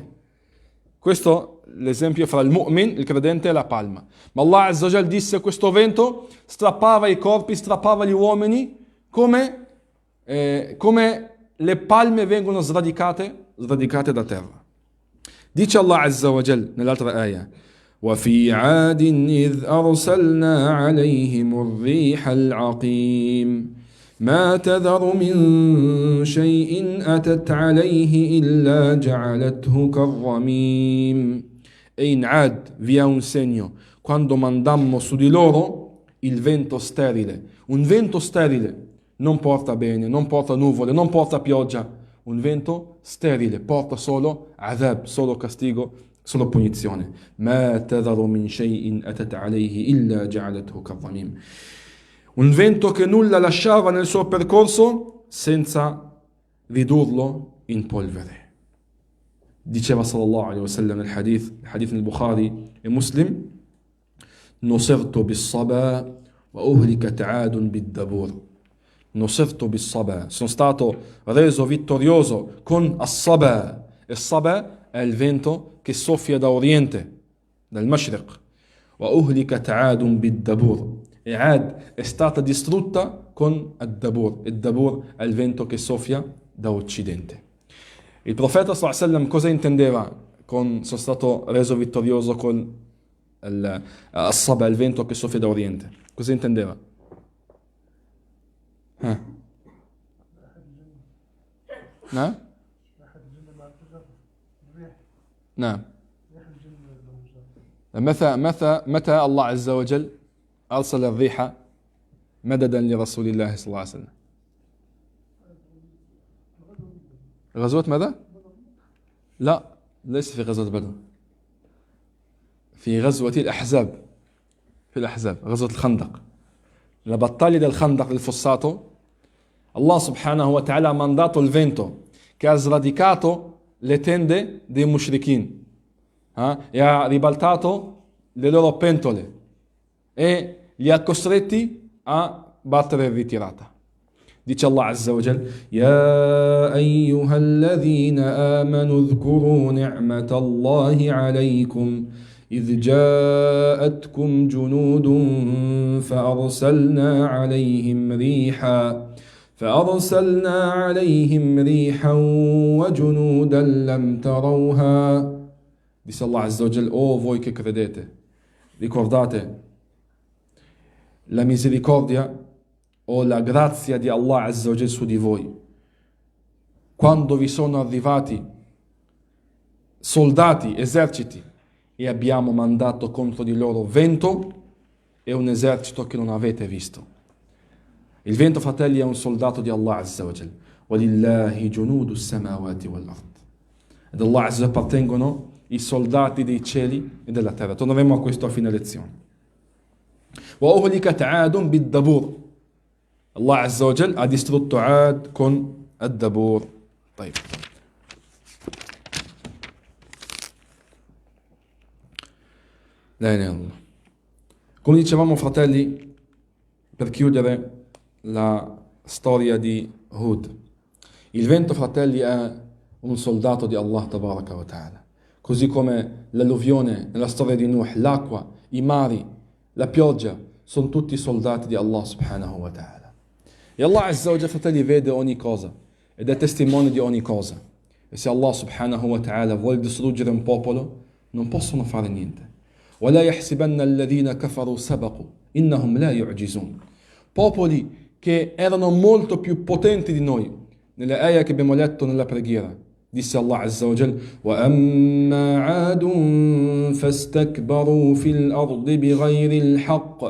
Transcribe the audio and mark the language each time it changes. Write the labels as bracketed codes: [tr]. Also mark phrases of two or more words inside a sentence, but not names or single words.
[it] Questo è l'esempio fra il mu'min, il credente, e la palma. Ma Allah [ar] عز وجل [it] disse: questo vento strappava i corpi, strappava gli uomini come le palme vengono sradicate da terra. Dice Allah [ar] عز وجل [it] nell'altra ayah: [ar] وَفِي عَادٍ إِذْ أَرْسَلْنَا عَلَيْهِمُ الرِّيحَ الْعَقِيمَ مَا تَذَرُ مِنْ شَيْءٍ أَتَتْ عَلَيْهِ إِلَّا جَعَلَتْهُ كَالرَّمِيمِ. [it] E in Ad vi è un segno, quando mandammo su di loro il vento sterile. Un vento sterile non porta bene, non porta nuvole, non porta pioggia. Un vento sterile porta solo adab, solo castigo, solo punizione. [ar] ما تذر من شيء أتت عليه إلا جعلته كالرميم. [it] Un vento che nulla lasciava nel suo percorso senza ridurlo in polvere. [ar] Diceva صلى الله عليه وسلم [it] nel hadith nel Bukhari e Muslim: [ar] نصرت بالصبا وأهلكت عاد بالدبور. نصرت بالصبا, [it] sono stato reso vittorioso con as-saba. E saba è il vento che soffia da oriente, dal mashriq. [ar] وأهلكت عاد بالدبور. [it] E Ad è stata distrutta con ad-dabur. Il dabur è il vento che soffia da occidente. Il profeta [ar] صلى الله عليه وسلم [it] cosa intendeva con sono stato reso vittorioso con as-saba, il vento che soffia da oriente? Cosa intendeva? [ar] نعم نعم متى الله عز وجل أرسل الريح مددا لرسول الله صلى الله عليه وسلم؟ غزوة ماذا؟ لا، ليس في غزوة بدر، في غزوة الأحزاب. في الأحزاب، غزوة الخندق. [it] La battaglia del Khandaq, del fossato, Allah [ar] سبحانه وتعالى [it] ha mandato il vento che ha sradicato le tende dei mushrikin, e ha ribaltato le loro pentole e li ha costretti a battere in ritirata. Dice Allah [ar] عز وجل يا أيها الذين آمنوا اذكروا نعمة الله عليكم إذ جاءتكم جنود فأرسلنا عليهم ريحا وجنودا لم تروها. Dice الله عز وجل: [it] O voi che credete, ricordate la misericordia o la grazia di Allah [ar] عز وجل [it] su di voi, quando vi sono arrivati soldati, eserciti, e abbiamo mandato contro di loro vento e un esercito che non avete visto. Il vento, fratelli, è un soldato di Allah [ar] عز وجل. ولله جنود السماوات والأرض. [it] Ad Allah Azza appartengono i soldati dei cieli e della terra. Torneremo a questo a fine lezione. [ar] وأهلكت عاد بالدبور. [it] Allah [ar] عز وجل [it] ha distrutto Aad con ad-Dabur. [ar] طيب. لا إله إلا الله. [it] Come dicevamo, fratelli, per chiudere la storia di Hud, il vento, fratelli, è un soldato di Allah [ar] تبارك وتعالى, [it] così come l'alluvione nella storia di Nuh, l'acqua, i mari, la pioggia, sono tutti soldati di Allah [ar] سبحانه وتعالى. E الله عز وجل, [it] fratelli, vede ogni cosa ed è testimone di ogni cosa. E se Allah [ar] سبحانه وتعالى [it] vuole distruggere un popolo, non possono fare niente. [ar] ولا يحسبن الذين كفروا سبقوا إنهم لا يعجزون. [it] Popoli che erano molto più potenti di noi. Nelle ayah che abbiamo letto nella preghiera, disse Allah [ar] عز وجل: وَأَمَّا عَادٌ فَاسْتَكْبَرُوا فِي الْأَرْضِ بِغَيْرِ الْحَقِّ.